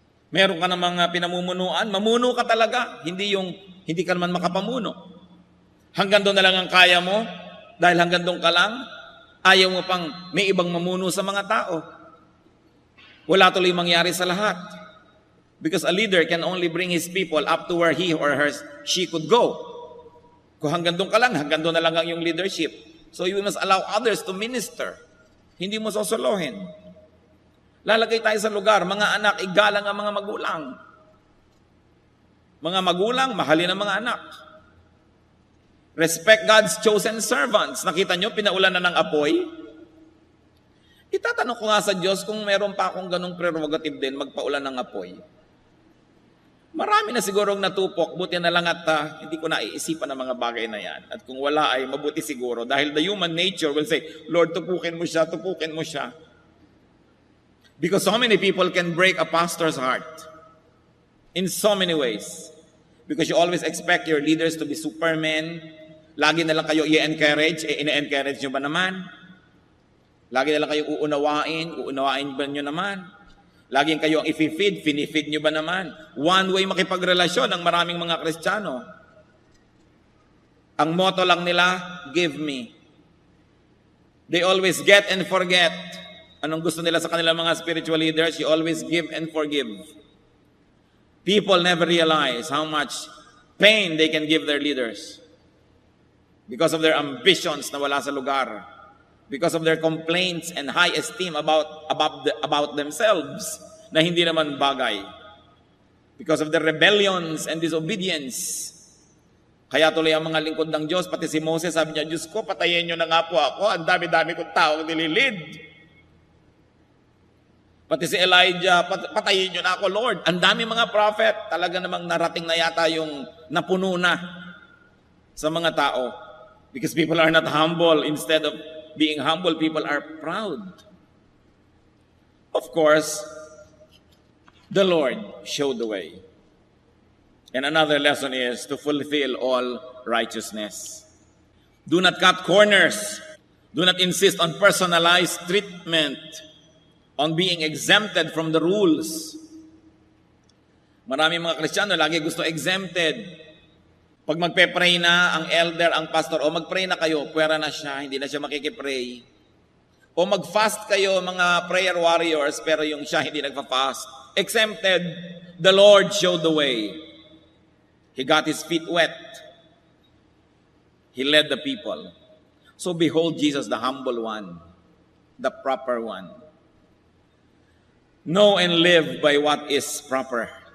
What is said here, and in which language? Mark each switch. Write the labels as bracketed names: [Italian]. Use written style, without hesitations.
[Filipino] Meron ka ng mga pinamumunuan, mamuno ka talaga. Hindi ka naman makapamuno. Hanggang doon na lang ang kaya mo, dahil hanggang doon ka lang, ayaw mo pang may ibang mamuno sa mga tao. Wala tuloy mangyari sa lahat. [English] Because a leader can only bring his people up to where he or she could go. [Filipino] Kung hanggang doon ka lang, hanggang doon na lang ang yung leadership. [English] So you must allow others to minister. [Filipino] Hindi mo sosolohin. Lalagay tayo sa lugar, mga anak, igalang ang mga magulang. Mga magulang, mahalin ang mga anak. [English] Respect God's chosen servants. [Filipino] Nakita nyo, pinaulan na ng apoy. Itatanong ko nga sa Diyos kung meron pa akong ganong prerogative din, magpaulan ng apoy. Marami na sigurong natupok, buti na lang at hindi ko naiisipan ang mga bagay na yan. At kung wala ay mabuti siguro. Dahil [English] the human nature will say, [Filipino] Lord, tupukin mo siya, tupukin mo siya. [English] Because so many people can break a pastor's heart. In so many ways. Because you always expect your leaders to be supermen. [Filipino] Lagi na lang kayo i-encourage, ina-encourage nyo ba naman? Lagi na lang kayo uunawain ba nyo naman? Laging kayo ang i-feed, finifeed nyo ba naman? One way makipagrelasyon ang maraming mga Kristiyano. Ang motto lang nila, [English] give me. They always get and forget. [Filipino] Anong gusto nila sa kanilang mga spiritual leaders? [English] You always give and forgive. People never realize how much pain they can give their leaders. Because of their ambitions [Filipino] na wala sa lugar. [English] Because of their complaints and high esteem about themselves [Filipino] na hindi naman bagay. [English] Because of their rebellions and disobedience. [Filipino] Kaya tuloy ang mga lingkod ng Diyos, pati si Moses, sabi niya, Diyos ko, patayin niyo na nga po ako, ang dami-dami kong taong nililid. Pati si Elijah, patayin niyo na ako, Lord. Ang dami mga prophet, talaga namang narating na yata yung napuno na sa mga tao. [English] Because people are not humble. Instead of being humble, people are proud. Of course, the Lord showed the way. And another lesson is to fulfill all righteousness. Do not cut corners. Do not insist on personalized treatment. on being exempted from the rules. [Filipino] Maraming mga Kristiyano lagi gusto exempted. Pag magpe-pray na ang elder, ang pastor, o mag-pray na kayo, pwera na siya, hindi na siya makikipray. O mag-fast kayo, mga prayer warriors, pero yung siya hindi nagpa-fast. [English] Exempted, the Lord showed the way. He got his feet wet. He led the people. So behold Jesus, the humble one, the proper one. Know and live by what is proper.